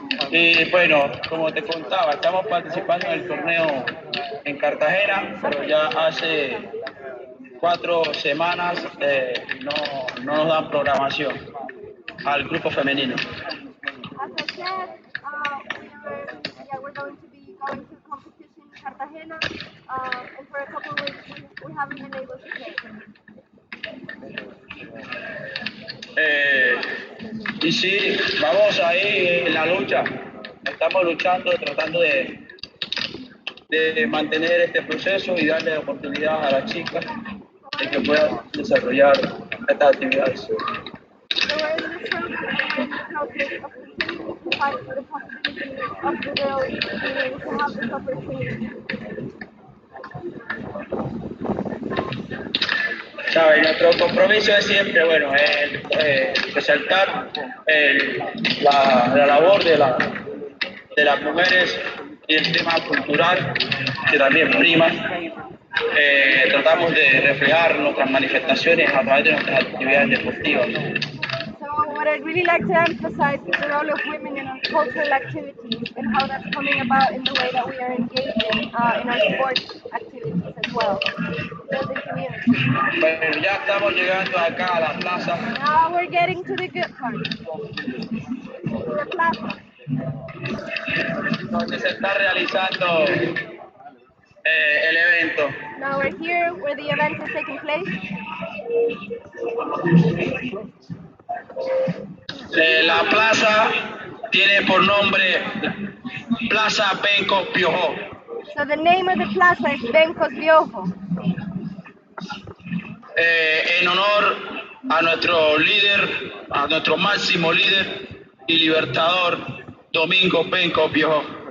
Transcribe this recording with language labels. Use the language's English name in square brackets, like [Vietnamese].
[Spanish] Y bueno, como te contaba, estamos participando en el torneo en Cartagena, pero ya hace 4 semanas no nos dan programación al grupo femenino. [English] As I said, we're going to be going to competition in Cartagena, and for a couple of weeks we haven't been able to play. [Spanish] Y sí, vamos ahí en la lucha. Estamos luchando, tratando de mantener este proceso y darle oportunidad a las chicas de que puedan desarrollar estas actividades. [English] So we're in the struggle, we're in the process of continuing to fight for the possibility of the girls being able to have this opportunity. [Spanish] ¿Sabe? Nuestro compromiso es siempre, bueno, resaltar la labor de las mujeres y el tema cultural, que también prima. Tratamos de reflejar nuestras manifestaciones a través de nuestras actividades deportivas. [English] So what I'd really like to emphasize is the role of women in our cultural activities and how that's coming about in the way that we are engaging in our sports activities as well. Building community. [Spanish] Bueno, ya estamos llegando acá a la plaza. [English] Now we're getting to the good part. The plaza. [Spanish] Donde se está realizando el evento. [English] Now we're here where the event is taking place. [Spanish] La plaza tiene por nombre Plaza Benke Biohos. [English] So the name of the plaza is Benke Biohos. [Spanish] En honor a nuestro líder, a nuestro máximo líder y libertador, Domingo Benke Biohos.